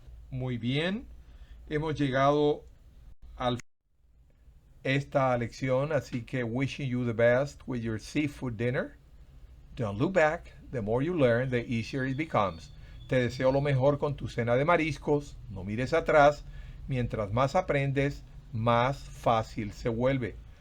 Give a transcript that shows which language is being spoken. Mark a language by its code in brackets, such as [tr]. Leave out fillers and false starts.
[es] Muy bien, hemos llegado al esta lección, así que [en] wishing you the best with your seafood dinner. Don't look back. The more you learn, the easier it becomes. [es] Te deseo lo mejor con tu cena de mariscos. No mires atrás. Mientras más aprendes, más fácil se vuelve.